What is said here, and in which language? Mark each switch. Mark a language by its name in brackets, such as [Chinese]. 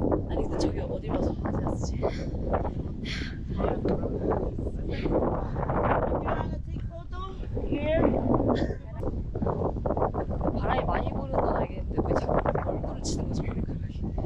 [Korean] 아니 근데 저기 어디 가서 아디다스지? [English] If you wanna take photo here. [Korean] 바람이 많이 부는 건 알겠는데 왜 자꾸 얼굴을 치는 거지 머리카락이.